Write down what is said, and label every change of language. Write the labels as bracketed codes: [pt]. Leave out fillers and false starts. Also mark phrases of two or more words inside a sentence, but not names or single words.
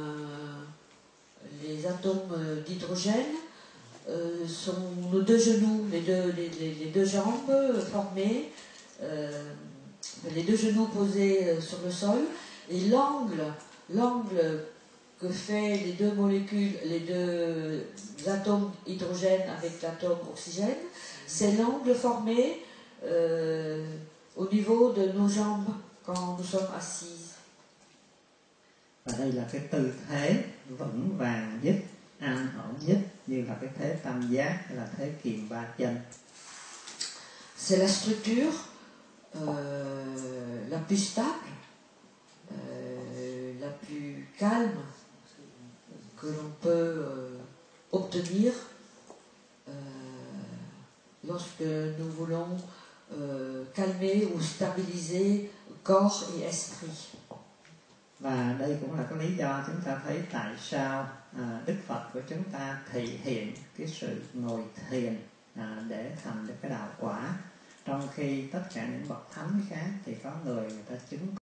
[fr] atomes d'hydrogène, sont nos deux genoux, les deux jambes formées, les deux genoux posés sur le sol, et l'angle que fait les deux molécules, les deux atomes hydrogène avec l'atome oxygène, c'est l'angle formé au niveau de nos jambes quand nous sommes assis. [vi] Và đây là cái tư thế vững vàng nhất, an ổn nhất, như là cái thế tam giác hay là thế kiềm ba chân. [fr] C'est la structure la plus stable, la plus calme que l'on peut obtenir lorsque nous voulons calmer ou stabiliser corps et esprit. [vi] Và đây cũng là cái lý do chúng ta thấy tại sao Đức Phật của chúng ta thể hiện cái sự ngồi thiền để thành được cái đạo quả, trong khi tất cả những bậc thánh khác thì có người ta chứng